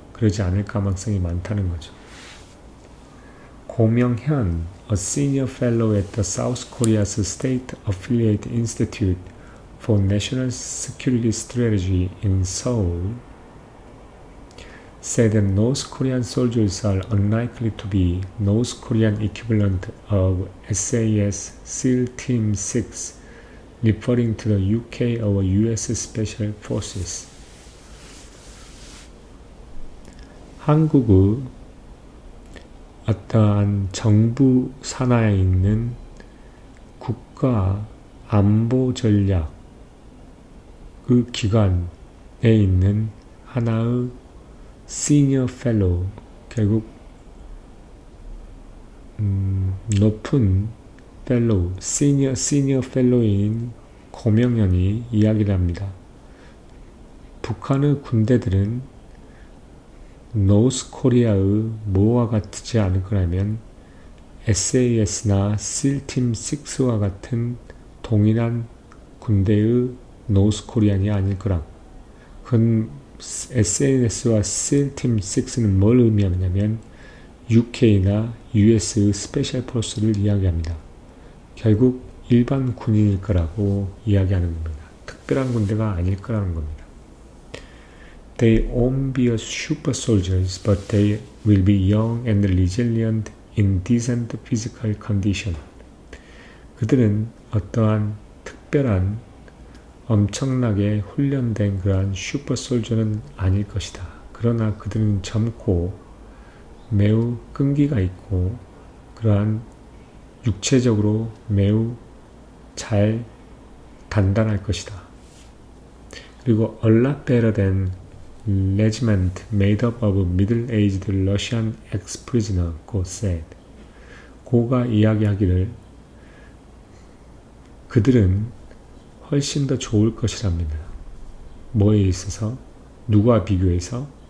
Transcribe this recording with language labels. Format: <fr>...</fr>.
<ko>그러지 않을 가능성이 많다는 거죠.</ko> <en>고명현, a senior fellow at the South Korea's State Affiliate Institute for National Security Strategy in Seoul, said that North Korean soldiers are unlikely to be North Korean equivalent of SAS SEAL Team 6, referring to the UK or US Special Forces.</en> <ko>한국의 어떠한 정부 산하에 있는 국가 안보 전략 그 기관에 있는 하나의 시니어 펠로우, 결국 높은 펠로우, 시니어 펠로우인 고명현이 이야기를 합니다. 북한의 군대들은 노스 코리아의 뭐와 같지 않을 거라면 SAS나 SEALTEAM 6와 같은 동일한 군대의 노스 코리안이 아닐 거라고. 그건 SAS와 SEALTEAM 6는 뭘 의미하냐면 UK나 US의 스페셜 포스를 이야기합니다. 결국 일반 군인일 거라고 이야기하는 겁니다. 특별한 군대가 아닐 거라는 겁니다.</ko> <en>They won't be super soldiers, but they will be young and resilient in decent physical condition.</en> <ko>그들은 어떠한 특별한 엄청나게 훈련된 그러한 슈퍼 솔저는 아닐 것이다. 그러나 그들은 젊고 매우 끈기가 있고 그러한 육체적으로 매우 잘 단단할 것이다. 그리고</ko> <en>a lot better than regiment made up of middle-aged Russian ex-prisoner, Go said.</en> <ko>고가 이야기하기를 그들은 훨씬 더 좋을 것이랍니다. 뭐에 있어서? 누구와 비교해서?</ko>